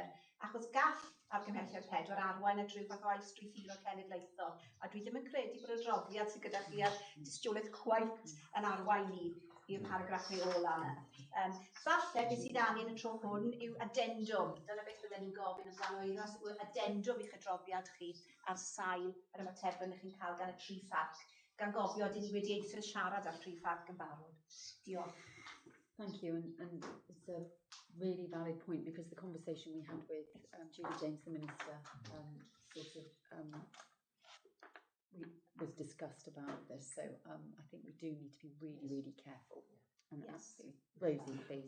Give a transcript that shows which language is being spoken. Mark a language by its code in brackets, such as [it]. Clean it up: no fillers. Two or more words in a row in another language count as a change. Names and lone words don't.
[cy] Achos gall argymhelliad 4 arwain at ryw fath o ail-strwythuro cenedlaethol, a dwi ddim yn credu bod y droddiad sydd gyda chi ar dystiolaeth cweit yn arwain ni i'r paragraff neu ola yna. Falle beth sydd angen y tro hwn yw addendum. Dyna beth byddwn ni'n gofyn yn blaen Euros, yw addendum i'ch adroddiad chi ar sail yr ymatebion ych chi'n cael gan y tri pharc, gan gofio dyn ni wedi eithaf siarad ar tri pharc yn barod. Diolch. [en] Thank you, and it's a really valid point, because the conversation we had with Julie James, the Minister, was discussed about this. So I think we do need to be really, really careful. And Rosie, please.